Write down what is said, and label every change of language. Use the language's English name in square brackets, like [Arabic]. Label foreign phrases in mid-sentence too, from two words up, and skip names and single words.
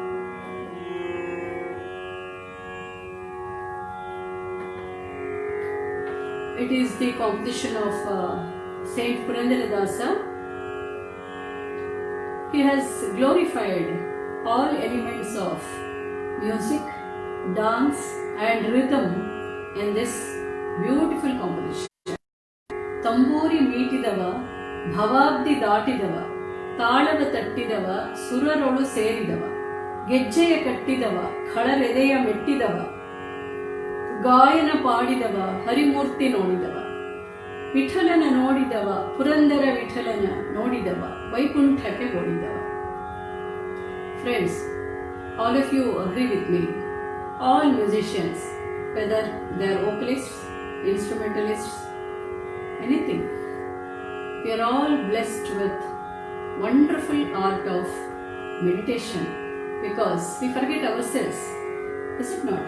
[English] It is the composition of Saint Purandaradasa. He has glorified all elements of music, dance and rhythm in this beautiful composition. [Kannada] ತಂಬೂರಿ ಮೀಟಿದವ ಭವಾಬ್ದಿ ದಾಟಿದವ ತಾಳವ ತಟ್ಟಿದವ ಸುರರೊಳು ಸೇರಿದವ ಗೆಜ್ಜೆಯ ಕಟ್ಟಿದವ ಖಳರೆದೆಯ ಮೆಟ್ಟಿದವ ಗಾಯನ ಪಾಡಿದವ ಹರಿಮೂರ್ತಿ ನೋಡಿದವ ವಿಠಲನ ನೋಡಿದವ ಪುರಂದರ ವಿಠಲನ ನೋಡಿದವ ವೈಕುಂಠಕ್ಕೆ ಓಡಿದವ. [English] Friends, all of you agree with me, all musicians, whether they are vocalists, instrumentalists, anything, we are all blessed with wonderful art of meditation because we forget ourselves, is it not?